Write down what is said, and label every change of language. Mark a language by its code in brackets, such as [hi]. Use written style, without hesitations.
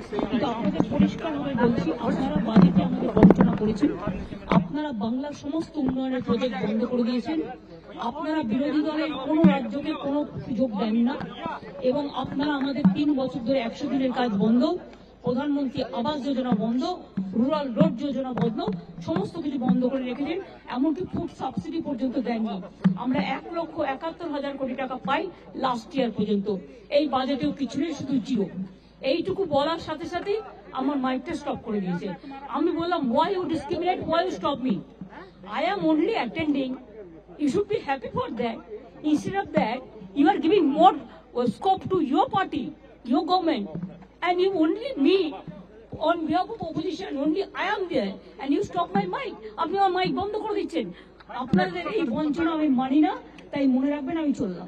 [bn] কিন্তু আপনাদের পরিষ্কারভাবে বলছি, আপনারা বাজেটে আমাদের বঞ্চনা করেছেন, আপনারা বাংলার সমস্ত উন্নয়নের প্রজেক্ট বন্ধ করে দিয়েছেন, আপনারা বিরোধী দলের কোনো রাজ্যকে কোনো সুযোগ দেন না, এবং আপনারা আমাদের 3 বছর ধরে 100 দিনের কাজ বন্ধ, প্রধানমন্ত্রী আবাস যোজনা বন্ধ, রুরাল রোড যোজনা বন্ধ, সমস্ত কিছু বন্ধ করে রেখেছেন। এমনকি ফুড সাবসিডি পর্যন্ত দেননি। আমরা 1,71,000 কোটি টাকা পাই লাস্ট ইয়ার পর্যন্ত। এই বাজেটেও কিছু নেই, শুধু জিরো। এইটুকু বলার সাথে সাথে আমার মাইকটা স্টপ করে দিয়েছে। আমি বললাম, [en] why you discriminate, why you stop me? I am only attending. You should be happy for that. Instead of that, you are giving more scope to your party, your government, and you only me on behalf of opposition, only I am there, and you stop my mic. [bn] আপনি আমার mic বন্ধ করে দিচ্ছেন। আপনাদের এই বঞ্চনা আমি মানি না, তাই মনে রাখবেন আমি চললাম।